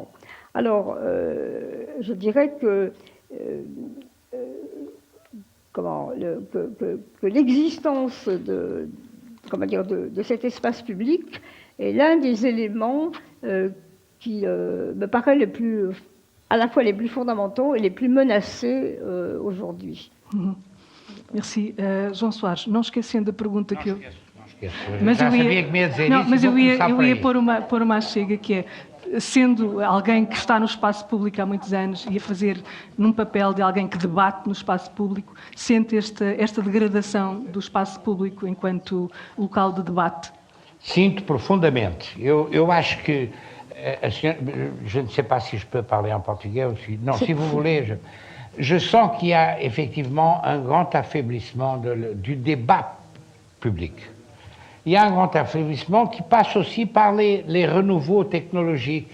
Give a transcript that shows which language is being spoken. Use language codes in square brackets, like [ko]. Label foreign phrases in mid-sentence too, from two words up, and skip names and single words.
[fr] Alors, je dirais que l'existence de cet espace public est l'un des éléments qui me paraît à la fois les plus fondamentaux et les plus menacés aujourd'hui. Merci. [pt] João Soares, não esquecendo a pergunta que eu... Não esqueço. Mas Já eu sabia que me ia dizer isso. Mas eu ia aí. pôr uma chega que é, sendo alguém que está no espaço público há muitos anos e a fazer num papel de alguém que debate no espaço público, sente esta degradação do espaço público enquanto local de debate? Sinto profondamente. Eu acho que [fr] je ne sais pas si je peux parler en portugais ou si... Non, si vous voulez, je sens qu'il y a effectivement un grand affaiblissement du débat public. Il y a un grand affaiblissement qui passe aussi par les renouveaux technologiques.